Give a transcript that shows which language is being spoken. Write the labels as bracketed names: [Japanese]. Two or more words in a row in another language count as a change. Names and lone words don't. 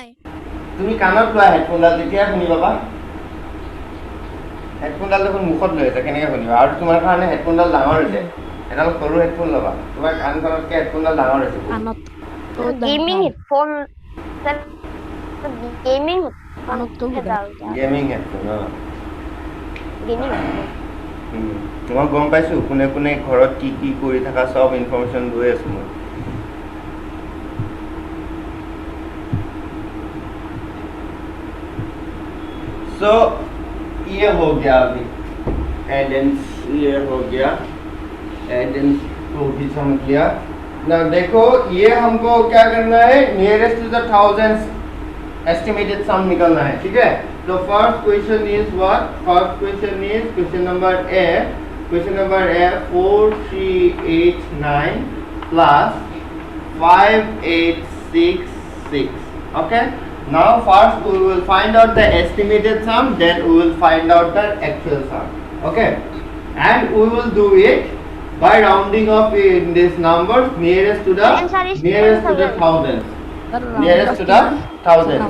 [Assamese] তুমি কাণত লোৱা হেডফোনডাল তেতিয়া শুনি পাবা হেডফোনডাল দেখোন মুখত লৈ আছে কেনেকৈ শুনিবা আৰু তোমাৰ কাৰণে হেডফোনডাল ডাঙৰ হৈছে এডাল সৰু হেডফোন ল'বা তোমাৰ কাণখনতকৈ হেডফোনডাল ডাঙৰ হৈছে আনত [English] gaming headphone gaming [Assamese] আনতটো [English] gaming headphone [Assamese] গেমিং মই গম পাইছোঁ কোনে কোনে ঘৰত কি কি কৰি থকা চব ইনফৰমেশ্যন লৈ আছোঁ মই [Hindi] सो ये हो गया अभी एडेंस ये हो गया एडेंस को भी समझ लिया ना देखो ये हमको क्या करना है [English] nearest to the thousands estimated sum [Hindi] निकालना है ठीक है तो [English] first question is what first question is question number A 4389 plus 5866 okay now first we will find out the estimated sum then we will find out the actual sum okay and we will do it by rounding up in these numbers nearest to the thousands nearest to the thousands